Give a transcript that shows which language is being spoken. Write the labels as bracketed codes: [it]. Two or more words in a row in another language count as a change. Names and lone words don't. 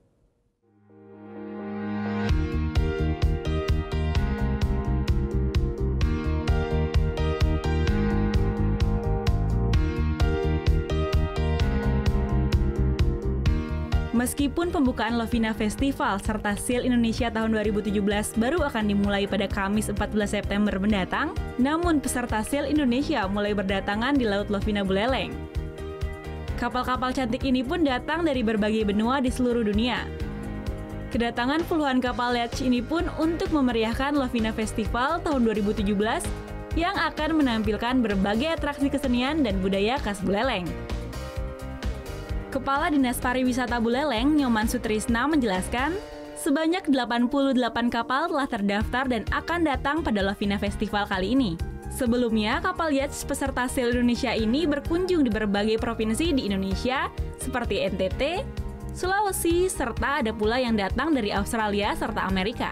[id] Meskipun pembukaan Lovina Festival serta Sail Indonesia tahun 2017 baru akan dimulai pada Kamis 14 September mendatang, namun peserta Sail Indonesia mulai berdatangan di Laut Lovina Buleleng. Kapal-kapal cantik ini pun datang dari berbagai benua di seluruh dunia. Kedatangan puluhan kapal yacht ini pun untuk memeriahkan Lovina Festival tahun 2017 yang akan menampilkan berbagai atraksi kesenian dan budaya khas Buleleng. Kepala Dinas Pariwisata Buleleng, Nyoman Sutrisna menjelaskan, sebanyak 88 kapal telah terdaftar dan akan datang pada Lovina Festival kali ini. Sebelumnya, kapal yacht peserta Sail Indonesia ini berkunjung di berbagai provinsi di Indonesia, seperti NTT, Sulawesi, serta ada pula yang datang dari Australia serta Amerika.